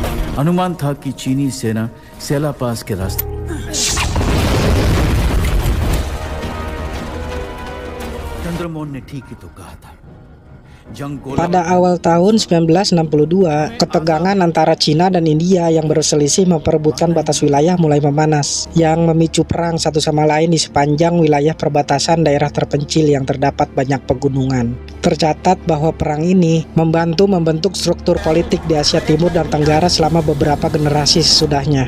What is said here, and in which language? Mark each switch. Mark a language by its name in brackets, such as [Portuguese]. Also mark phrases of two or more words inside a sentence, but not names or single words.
[Hindi] अनुमान था कि चीनी सेना सेला पास के रास्ते चंद्रमोहन ने ठीक ही तो कहा था। [Indonesian] Pada awal tahun 1962, ketegangan antara Cina dan India yang berselisih memperebutkan batas wilayah mulai memanas, yang memicu perang satu sama lain di sepanjang wilayah perbatasan daerah terpencil yang terdapat banyak pegunungan. Tercatat bahwa perang ini membantu membentuk struktur politik di Asia Timur dan Tenggara selama beberapa generasi sesudahnya.